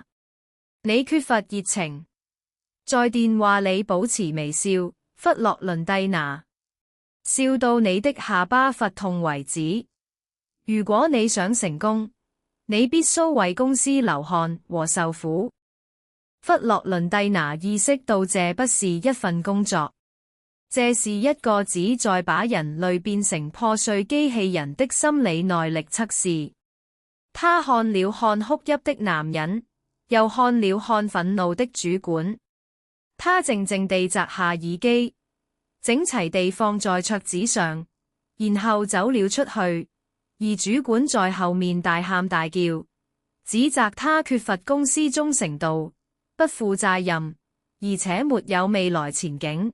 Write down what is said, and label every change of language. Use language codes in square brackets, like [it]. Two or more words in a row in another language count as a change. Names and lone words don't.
[zh] 你缺乏熱情，在電話裏保持微笑，弗洛倫蒂娜，笑到你的下巴發痛為止。如果你想成功，你必須為公司流汗和受苦。弗洛倫蒂娜意識到這不是一份工作，這是一個旨在把人類變成破碎機器人的心理耐力測試。他看了看哭泣的男人，又看了看憤怒的主管。他靜靜地摘下耳機，整齊地放在桌子上，然後走了出去。而主管在後面大喊大叫，指責他缺乏公司忠誠度，不負責任，而且沒有未來前景。